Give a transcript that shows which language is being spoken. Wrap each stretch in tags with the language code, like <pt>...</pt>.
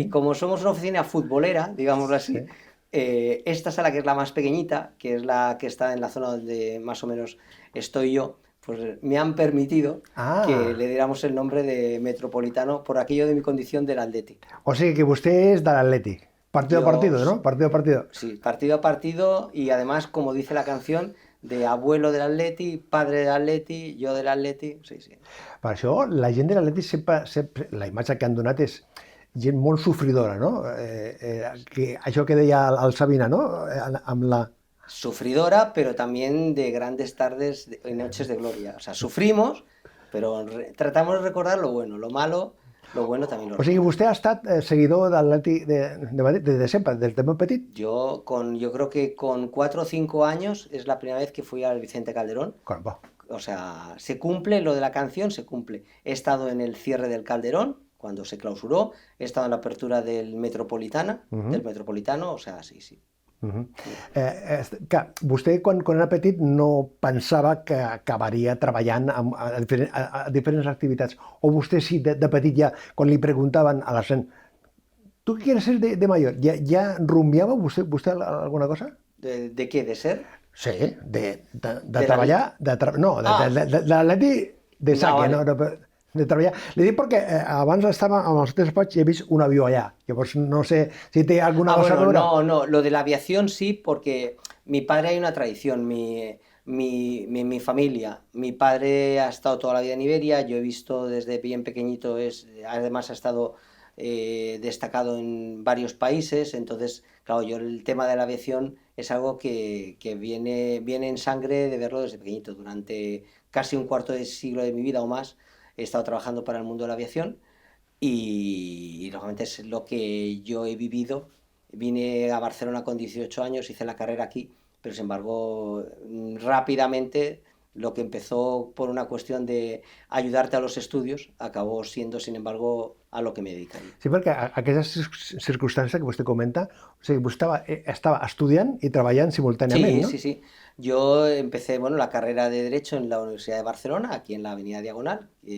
<es>Y como somos una oficina futbolera, digámoslo así, sí. Esta sala, que es la más pequeñita, que es la que está en la zona donde más o menos estoy yo, pues me han permitido que le diéramos el nombre de Metropolitano por aquello de mi condición del Atleti. O sea que usted es del Atleti, partido a partido, ¿no? Partido a partido. Sí, partido a partido, y además, como dice la canción, de abuelo del Atleti, padre del Atleti, jo del Atleti, sí.</es> <ca>Per això, la gent de l'Atleti sempre, la imatge que han donat és gent molt sofridora, no? Això que deia el Sabina, no? Amb la...</ca> <es>Sufridora, pero también de grandes tardes y noches de gloria. O sea, sufrimos, pero tratamos de recordar lo bueno, lo malo, lo bueno también lo</es> <ca>recorda. O sigui, vostè ha estat seguidor del Atleti de Madrid desde sempre, desde muy petit?</ca> <es>Yo creo que con 4 o 5 años es la primera vez que fui al Vicente Calderón. Caramba. O sea, se cumple lo de la canción, se cumple. He estado en el cierre del Calderón, cuando se clausuró, he estado en la apertura del Metropolitano, o sea, sí.</es> <ca>Que vostè, quan era petit, no pensava que acabaria treballant a diferents activitats, o vostè sí, de petit ja, quan li preguntaven a la gent,</ca> <es>¿tú qué quieres ser de mayor?</es> <ca>¿Ya rumiava vostè alguna cosa?</ca> <es>¿De qué? ¿De ser?</es> <ca>Sí, de treballar, de l'Atleti de Sàquia, no, de treballar. Li dic perquè abans estava amb els teus despatx i he vist un avió allà. Llavors no sé si té alguna cosa a veure.</ca> <es>No, lo de la aviación sí, porque mi padre, hay una tradición, mi familia. Mi padre ha estado toda la vida en Iberia, yo he visto desde bien pequeñito, además ha estado destacado en varios países, entonces, claro, yo el tema de la aviación es algo que viene en sangre de verlo desde pequeñito. Durante casi un cuarto de siglo de mi vida o más he estado trabajando para el mundo de la aviación y lógicamente es lo que yo he vivido. Vine a Barcelona con 18 años, hice la carrera aquí, pero sin embargo rápidamente lo que empezó por una cuestión de ayudarte a los estudios acabó siendo, sin embargo, a lo que me dedicaria.</es> <ca>Sí, perquè aquesta circumstància que vostè comenta, o sigui, vostè estava estudiant i treballant simultàniament, ¿no? Sí.</ca> <es>Yo empecé la carrera de Derecho en la Universidad de Barcelona, aquí en la Avenida Diagonal.</es>